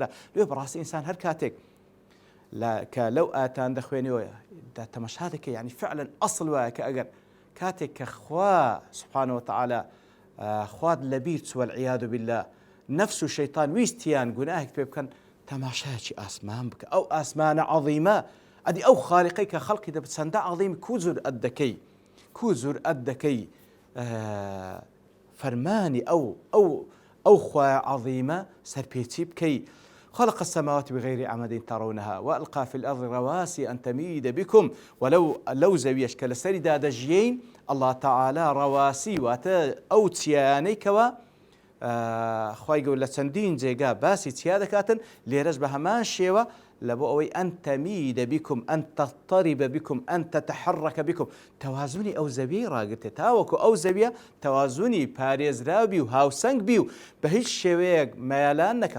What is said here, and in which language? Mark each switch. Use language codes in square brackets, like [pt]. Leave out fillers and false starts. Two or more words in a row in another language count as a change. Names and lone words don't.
[ckb] لێ بەڕاستی ئینسان هەر کاتێک کە لەو ئاتان دەخوێنەوە تەماشا دەکەی، یعنی فعلەن ئەسڵ وایە کە ئەگەر کاتێک کە خوا [ar] سبحانه وتعالى [ckb] خواد لەبیر چووە [ar] والعیاذ بالله [ckb] نەفس و شەیطان ویستیان گوناهێک پێ بکەن، تەماشایەکی ئاسمان بکە. ئەو ئاسمانە عەظیمە، ئەدی ئەو خاڵقەی کە خەڵقی دەبێت چەندە عەظیم، کو جورئەت دەکەی فەرمانی ئەو خوای عەظیمە سەرپێچی بکەی. [ar] خلق السماوات بغير عمد ترونها وألقى في الأرض رواسي أن تميد بكم. [ckb] ولو زەویەش کە لەسەری دادەژیین [ar] الله تعالى رواسي [ckb] واتە ئەو چیانەی خوای گەورە لە چەندین جێگا باسی چیا دەکاتن، لێرەش بە هەمان شێوە لە بۆ ئەوەی [ar] ئەن تەمیدە بیکم، ئەن تەضطەریبە بیکم، ئەن تەتەحەڕەکە بیکم. [ckb] تەوازونی ئەو زەویەی ڕاگرتێت تاوەکو ئەو زەویە تەوازونی پارێزراوبی و هاوسەنگ بی و بە هیچ شێوەیەک مەیلان نەکە.